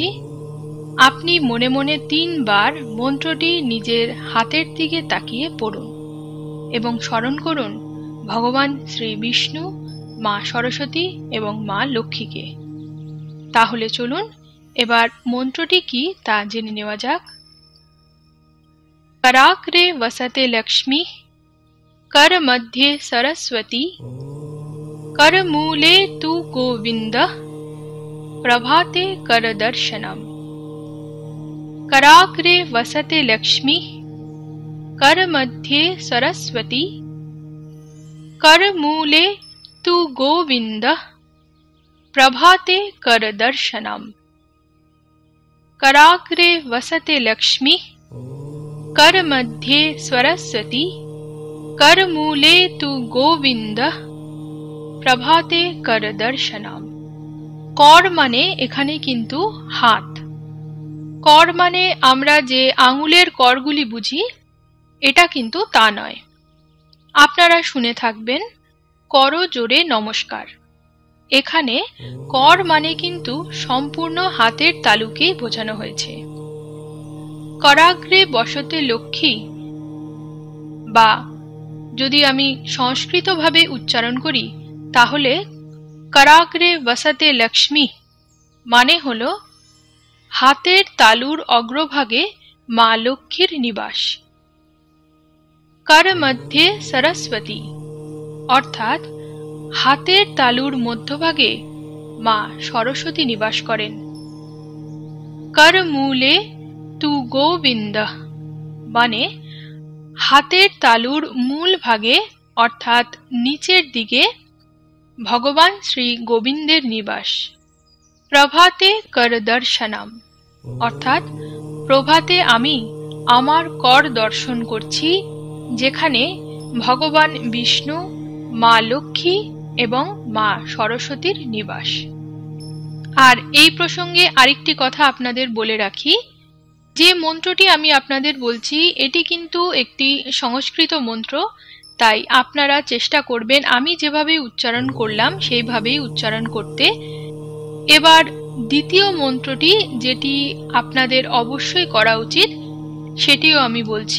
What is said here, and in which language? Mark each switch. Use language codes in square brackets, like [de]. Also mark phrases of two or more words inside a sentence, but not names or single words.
[bn] আপনি মনে মনে 3 বার মন্ত্রটি নিজের হাতের দিকে তাকিয়ে পড়ুন এবং স্মরণ করুন ভগবান শ্রী বিষ্ণু, মা সরস্বতী এবং মা লক্ষ্মীকে। তাহলে চলুন এবার মন্ত্রটি কি তা জেনে নেওয়া যাক। [sa] कराग्रे वसते लक्ष्मी, कर मध्ये सरस्वती, कर मूले तु गोविंद, प्रभाते कर दर्शनम। कराग्रे वसते लक्ष्मी, कर मध्ये सरस्वती, कर मूले तु गोविंद, प्रभाते कर दर्शनम। कराग्रे वसते लक्ष्मी, कर मध्ये सरस्वती, कर मूले तु गोविंद, प्रभाते कर दर्शनम। [bn] কর মানে এখানে কিন্তু হাত। কর মানে আমরা যে আঙুলের করগুলি বুঝি এটা কিন্তু তা নয়। আপনারা শুনে থাকবেন করো জোরে নমস্কার। এখানে কর মানে কিন্তু সম্পূর্ণ হাতের তালুকেই বোঝানো হয়েছে। [sa] कराग्रे बसते लक्ष्मी [bn] বা যদি আমি সংস্কৃত ভাবে উচ্চারণ করি তাহলে [sa] कराग्रे बसते लक्ष्मी [bn] মানে হলো হাতের তালুর অগ্রভাগে মা লক্ষ্মীর নিবাস। [sa] कर मध्ये सरस्वती [bn] অর্থাৎ হাতের তালুর মধ্যভাগে মা সরস্বতী নিবাস করেন। [sa] कर मूले तु गोविंद [bn] মানে হাতের তালুর মূল ভাগে অর্থাৎ নীচের দিকে ভগবান শ্রী গোবিন্দের নিবাস। [sa] प्रभाते कर दर्शनम [bn] অর্থাৎ প্রভাতে আমি আমার কর দর্শন করছি যেখানে ভগবান বিষ্ণু, মা লক্ষ্মী এবং মা সরস্বতীর নিবাস। আর এই প্রসঙ্গে আরেকটি কথা আপনাদের বলে রাখি, যে মন্ত্রটি আমি আপনাদের বলছি এটি কিন্তু একটি সংস্কৃত মন্ত্র, তাই আপনারা চেষ্টা করবেন আমি যেভাবে উচ্চারণ করলাম সেইভাবেই উচ্চারণ করতে। এবার দ্বিতীয় মন্ত্রটি যেটি আপনাদের অবশ্যই করা উচিত সেটিও আমি বলছি।